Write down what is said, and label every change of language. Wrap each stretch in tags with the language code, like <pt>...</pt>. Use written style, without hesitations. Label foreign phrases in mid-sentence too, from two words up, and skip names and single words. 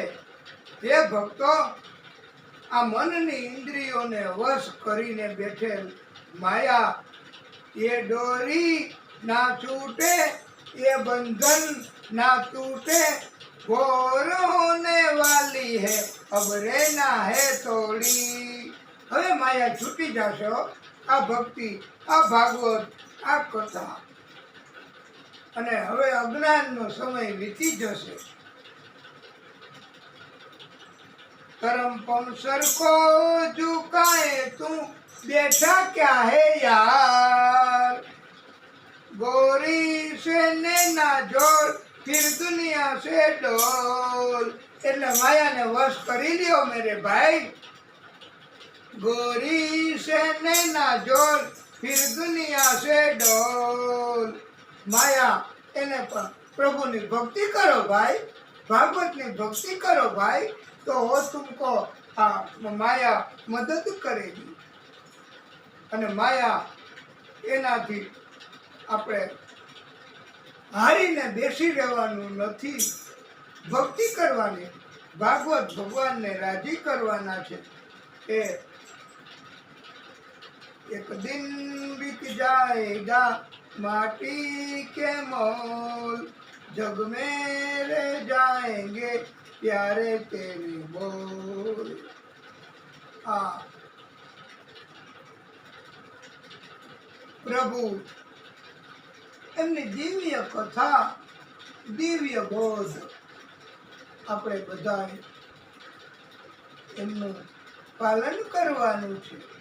<gu>હે ભક્તો, આ મનની ઇન્દ્રિયોને વશ કરીને બેઠેલ માયા એ દોરી ના છૂટે, એ બંધન ના તૂટે,</gu> <hi>घोर होने वाली है अब रहना है थोड़ी.</hi> <gu>હવે માયા છૂટી જશે હો. આ ભક્તિ, આ ભાગવત, આ કથા, અને હવે અજ્ઞાનનો સમય વીતી જશે.</gu> <hi>करम पम सर को झुकाए तू बैठा क्या है यार, गोरी से नैना जोड़ फिर दुनिया से डोल.</hi> <gu>એટલે માયાને વશ કરી લ્યો</gu> <hi>मेरे भाई. गोरी से नैना जोड़ फिर दुनिया से डोल.</hi> <gu>માયા એને પણ પ્રભુની ભક્તિ કરો ભાઈ, ભાગવતની ભક્તિ કરો ભાઈ,</gu> <hi>तो वो तुमको माया मदद करेगी.</hi> <gu>અને માયા એનાથી આપણે હારીને બેસી રહેવાનું નથી, ભક્તિ કરવાની, ભાગવત ભગવાનને રાજી કરવાના છે.</gu> <hi>ए एक दिन बीत जाएगा माटी के मोल, जग में रह जाएंगे प्यारे तेरे बोल.</hi> <gu>પ્રભુ એમની દિવ્ય કથા, દિવ્ય બોધ આપણે બધા એમનું પાલન કરવાનું છે.</gu>